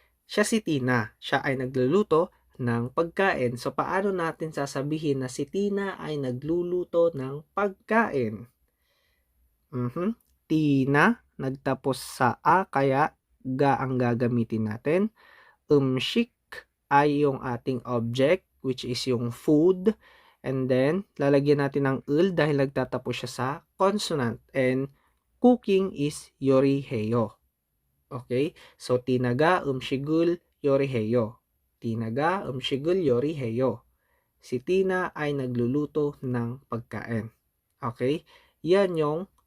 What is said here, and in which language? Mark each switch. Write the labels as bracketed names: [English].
[Filipino] Siya si Tina. Siya ay nagluluto ng pagkain. So, paano natin sasabihin na si Tina ay nagluluto ng pagkain? Tina, nagtapos sa A, kaya ga ang gagamitin natin. Umshik ay yung ating object, which is yung food. And then, lalagyan natin ng ul dahil nagtatapos siya sa consonant. [English] And cooking is yoriheyo. Okay? [Korean] So, tinaga, umshigul, yoriheyo. Tinaga, umshigul, yoriheyo. [Filipino] Si Tina ay nagluluto ng pagkain. Okay? Yan yung